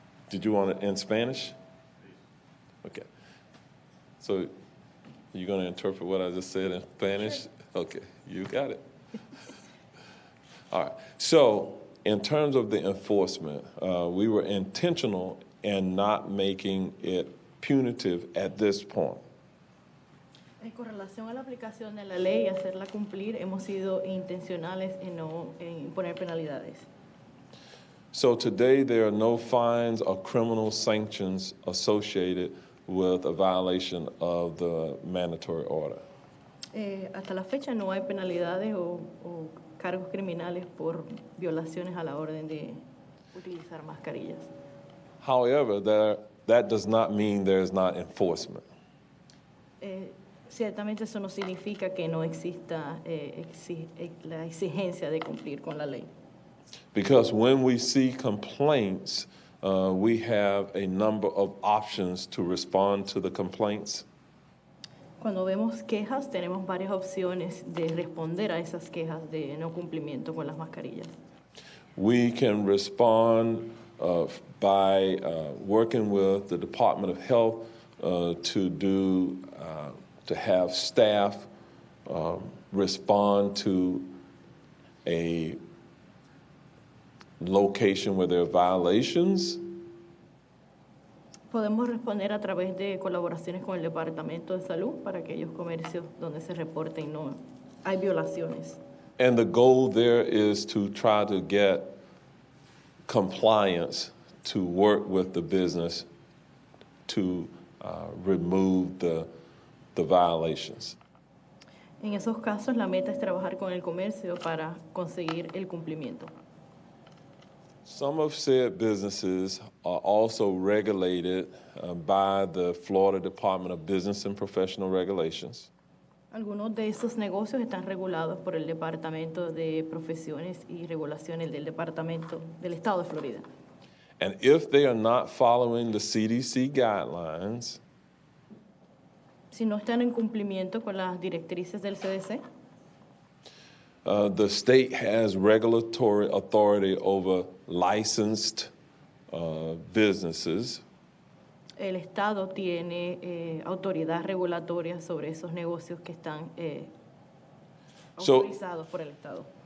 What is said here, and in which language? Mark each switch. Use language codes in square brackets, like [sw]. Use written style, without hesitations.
[en] Did you want it in Spanish? Okay. So you're going to interpret what I just said in Spanish? Sure. Okay, you got it. All right. So in terms of the enforcement, we were intentional in not making it punitive at this point. [es] Con relación a la aplicación de la ley y hacerla cumplir, hemos sido intencionales en no imponer penalidades. [en] So today there are no fines or criminal sanctions associated with a violation of the mandatory order. [es] Hasta la fecha no hay penalidades o cargos criminales por violaciones a la orden de utilizar mascarillas. [en] However, that does not mean there is not enforcement. [es] Ciertamente eso no significa que no exista la exigencia de cumplir con la ley. [en] Because when we see complaints, we have a number of options to respond to the complaints. [es] Cuando vemos quejas, tenemos varias opciones de responder a esas quejas de no cumplimiento con las mascarillas. [en] We can respond by working with the Department of Health to have staff respond to a location where there are violations. [es] Podemos responder a través de colaboraciones con el Departamento de Salud para aquellos comercios donde se reporten no hay violaciones. [en] And the goal there is to try to get compliance to work with the business to remove the violations. [es] En esos casos, la meta es trabajar con el comercio para conseguir el cumplimiento. [en] Some of said businesses are also regulated by the Florida Department of Business and Professional Regulations. [es] Algunos de esos negocios están regulados por el Departamento de Profesiones y Regulaciones del Departamento del Estado de Florida. [en] And if they are not following the CDC guidelines, [es] Si no están en cumplimiento con las directrices del CDC, [en] the state has regulatory authority over licensed businesses. [es] el Estado tiene autoridad regulatoria sobre esos negocios que están autorizados por el Estado.